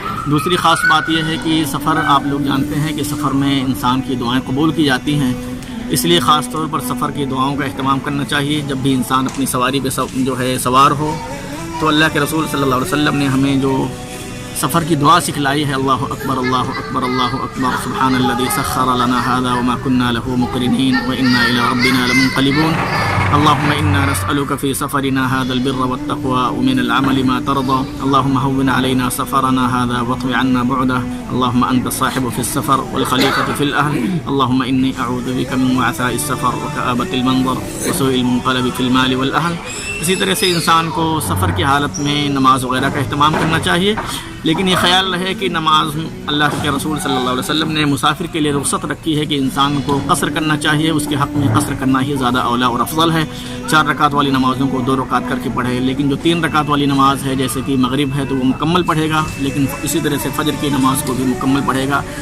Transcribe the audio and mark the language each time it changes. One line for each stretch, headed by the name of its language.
Urdu: دوسری خاص بات یہ ہے کہ سفر آپ لوگ جانتے ہیں کہ سفر میں انسان کی دعائیں قبول کی جاتی ہیں، اس لیے خاص طور پر سفر کی دعاؤں کا اہتمام کرنا چاہیے. جب بھی انسان اپنی سواری پہ جو ہے سوار ہو تو اللہ کے رسول صلی اللہ علیہ وسلم نے ہمیں جو سفر کی دعا سکھلائی ہے،
Arabic: اللہ اکبر اللہ اکبر اللہ اکبر سبحان الذی سخر لنا هذا وما كنا له مقرنین وانا الى ربنا لمنقلبون. اللهم انا نسألك في سفرنا هذا البر والتقوى ومن العمل ما ترضى. اللهم هون علينا سفرنا هذا واطوي عنا بعده. اللهم انت الصاحب في السفر والخليفة في الاهل. اللهم اني اعوذ بك من وعثاء السفر وكآبة المنظر وسوء المنقلب في المال والاهل.
Urdu: اسی طرح سے انسان کو سفر کی حالت میں نماز وغیرہ کا اہتمام کرنا چاہیے، لیکن یہ خیال رہے کہ نماز اللہ کے رسول صلی اللہ علیہ وسلم نے مسافر کے لیے رخصت رکھی ہے کہ انسان کو قصر کرنا چاہیے. اس کے حق میں قصر کرنا ہی زیادہ اولا اور افضل ہے. 4 رکعت والی نمازوں کو 2 رکعت کر کے پڑھے، لیکن جو 3 رکعت والی نماز ہے جیسے کہ مغرب ہے تو وہ مکمل پڑھے گا، لیکن اسی طرح سے فجر کی نماز کو بھی مکمل پڑھے گا.